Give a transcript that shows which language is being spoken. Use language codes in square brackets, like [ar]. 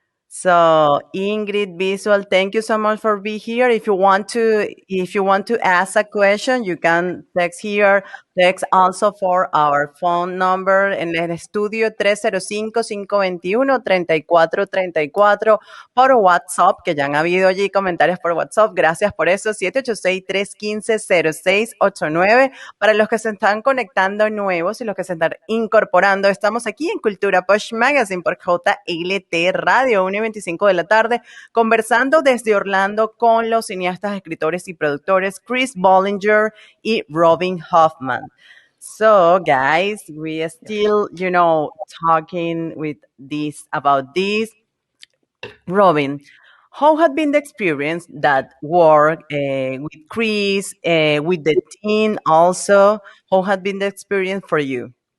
[en] So Ingrid Visual, thank you so much for being here. If you want to ask a question, you can text here. Text also for our phone number [es] en el estudio 305-521-3434 por WhatsApp, que ya han habido allí comentarios por WhatsApp. Gracias por eso. 786-315-0689. Para los que se están conectando nuevos y los que se están incorporando, estamos aquí en Cultura Posh Magazine por JLT Radio, 1:25 de la tarde, conversando desde Orlando con los cineastas, escritores y productores Chris Ballinger y Robin Hofmann. [en] So, guys, we are still, talking with this about this. Robin, how had been the experience that work with Chris, with the team also? How had been the experience for you?